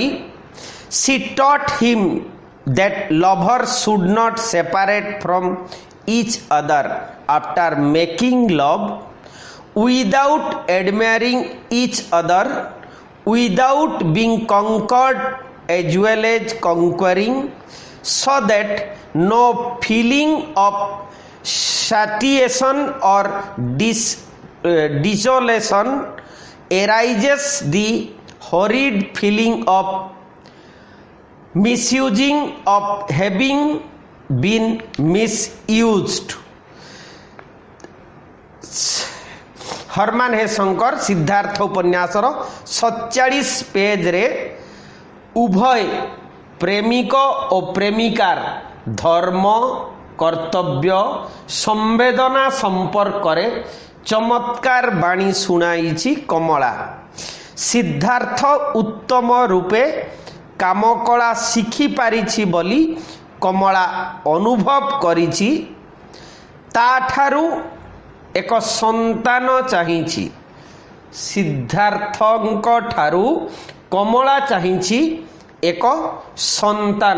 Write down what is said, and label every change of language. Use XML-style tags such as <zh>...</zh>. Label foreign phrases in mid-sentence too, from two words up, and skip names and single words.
<en>She taught him that lovers should not separate from each other after making love, without admiring each other, without being conquered as well as conquering, so that no feeling of satiation or desolation arises, the horrid feeling of misusing, of having been misused.</en> <or>ହରମାନ ହେସଙ୍କର ସିଦ୍ଧାର୍ଥ ଉପନ୍ୟାସର 47 ପେଜ ରେ ଉଭୟ ପ୍ରେମିକ ଓ ପ୍ରେମିକାର ଧର୍ମ କର୍ତ୍ତବ୍ୟ ସମ୍ବେଦନା ସମ୍ପର୍କ ରେ ଚମତ୍କାର ବାଣୀ ଶୁଣାଇଛି କମଳା। ସିଦ୍ଧାର୍ଥ ଉତ୍ତମ ରୂପେ କାମକଳା ଶିଖି ପାରିଛି ବୋଲି କମଳା ଅନୁଭବ କରିଛି। ତାଠାରୁ ଏକ ସନ୍ତାନ ଚାହିଁଛି। ସିଦ୍ଧାର୍ଥଙ୍କ ଠାରୁ କମଳା ଚାହିଁଛି ଏକ ସନ୍ତାନ।</or>